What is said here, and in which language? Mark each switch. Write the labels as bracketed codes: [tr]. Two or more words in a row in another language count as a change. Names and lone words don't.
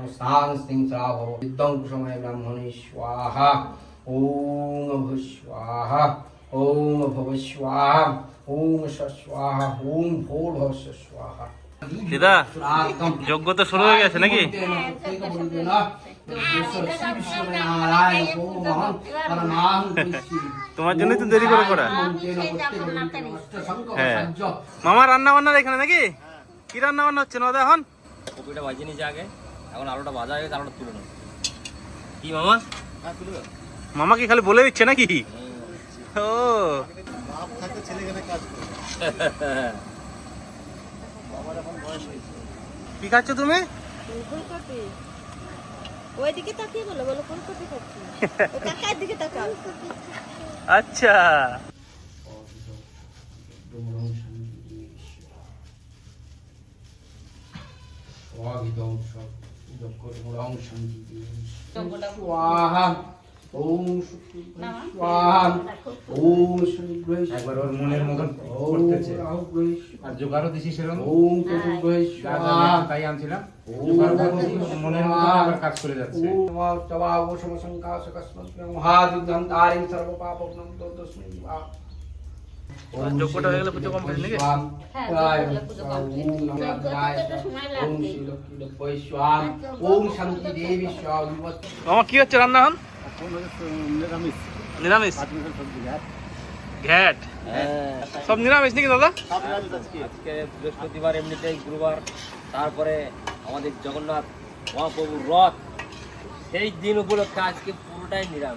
[sa] सांस्तिं श्राभव विद्वं कुसमये ब्राह्मणे स्वाहा ओम भुः स्वाहा ओम भव स्वाहा ओम स्वाहा ओम भूर्भुवस्सुः स्वाहा। [bn] দিদা যোগ্য তো শুরু হয়ে গেছে নাকি? তোমার জন্যই তো দেরি করে করা। হ্যাঁ মামা রান্না বান্নার এখানে নাকি? কি রান্না বান্না হচ্ছে না এখন? কপিটা ভাজিয়ে নিয়েছে আগে, এখন আলুটা ভাজা হয়ে গেছে, আলুটা তুলে নেবো। কি মামা? মামা কি খালি বলে দিচ্ছে নাকি? ও বাপ থাকতে ছেলে এখানে কাজ করে। কি খাচ্ছ তুমি? ফুলকপি ওইদিকে তাকিয়ে বলো, বলো ফুলকপি খাচ্ছি। ও কাকার দিকে তাকাও। আচ্ছা [sa] स्वाहा ओम स्वाहा ओम शुक्र [bn] একবার ওর মনের মতন করতেছে, আর জোগাড়ও দিছি সেরকম। [sa] ओम चतुर्भुज [bn] যা যা [sa] स्वाहा [bn] লাগছে তাই আনছিলাম, জোগাড়ও করতেছি, মনের মতন আবার কাজ করে যাচ্ছে। [sa] ओम तवावो समसंकाशकस्मत् महादिगंतारिं सर्वपापग्नं तस्मै वा। [bn] যোগ্যটা হয়ে গেলে পুজো কমপ্লিট নাকি? [sa] ओम शांति देवी स्वाहा। [bn] মামা কি হচ্ছে রান্না এখন? নিরামিষ নিরামিষ সবজি ঘাট। ঘ্যাট সব নিরামিষ নাকি দাদা? আজকে বৃহস্পতিবার, এমনিতেই গুরুবার, তারপরে আমাদের জগন্নাথ মহাপ্রভুর রথ, সেই দিন উপলক্ষে আজকে পুরোটাই নিরামিষ।